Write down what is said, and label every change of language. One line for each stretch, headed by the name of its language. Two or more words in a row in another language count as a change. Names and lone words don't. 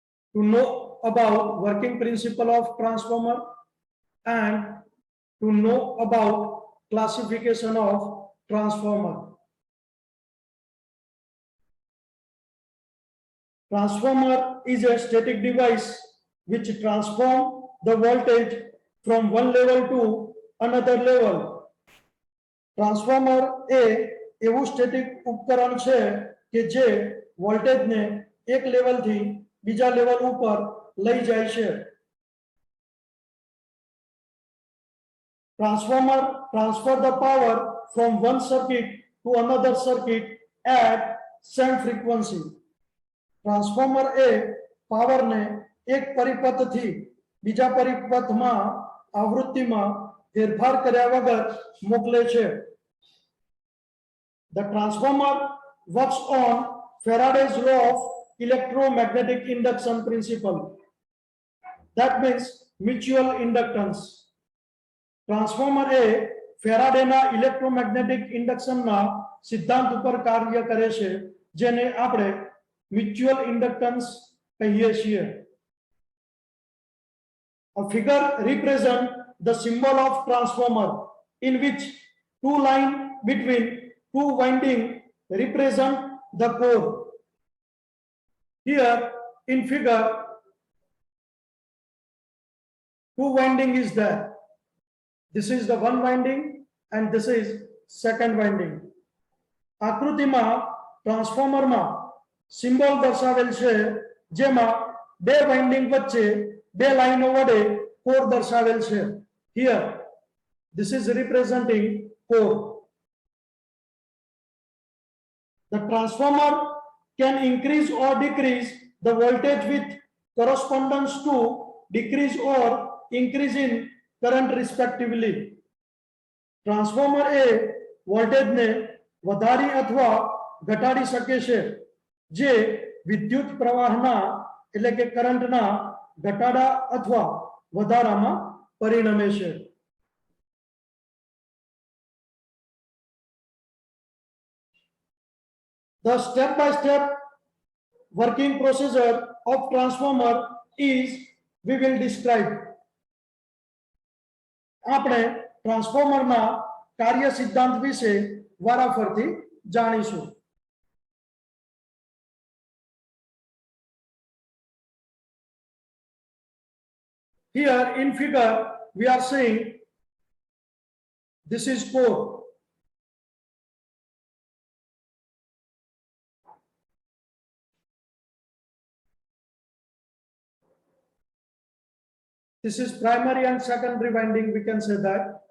English: to know about working principle of transformer and to know about classification of transformer. Transformer is a static device which transforms the voltage from one level to another level.
Gujarati: ટ્રાન્સફોર્મર એ એવું સ્ટેટિક ઉપકરણ છે કે જે વોલ્ટેજને એક લેવલથી બીજા લેવલ ઉપર લઈ જાય છે.
English: ટ્રાન્સફોર્મર transfer the power from one circuit to another circuit at same frequency.
Gujarati: ટ્રાન્સફોર્મર એ પાવરને એક પરિપથથી બીજા પરિપથમાં આવૃત્તિમાં ફેરફાર કર્યા વગર મોકલે છે.
English: The transformer works on Faraday's law of electromagnetic induction principle. That means mutual inductance.
Gujarati: Transformer એ ફેરાડેના
English: electromagnetic induction
Gujarati: સિદ્ધાંત ઉપર કાર્ય કરે છે, જેને આપણે
English: mutual inductance
Gujarati: કહીએ છીએ.
English: A figure represents the symbol of transformer in which two lines between two windings represent the core. Here in figure, two winding is there. This is the one winding and this is second winding.
Gujarati: આકૃતિમાં ટ્રાન્સફોર્મરમાં સિમ્બોલ દર્શાવેલ છે, જેમાં બે વાઇન્ડિંગ વચ્ચે બે લાઈનો વડે કોર દર્શાવેલ છે.
English: Here this is representing core. The transformer can increase or decrease the voltage with correspondence to decrease or increase in current respectively.
Gujarati: Transformer એ વોલ્ટેજને વધારી અથવા ઘટાડી શકે છે, જે વિદ્યુત પ્રવાહના એટલે કે કરંટના ઘટાડા અથવા વધારામાં પરિણમે છે.
English: The step-by-step working procedure of transformer is we will describe.
Gujarati: આપણે ટ્રાન્સફોર્મરના કાર્ય સિદ્ધાંત વિશે વારાફરતી જાણીશું.
English: Here in figure we are saying this is core. This is primary and secondary winding, we can say that.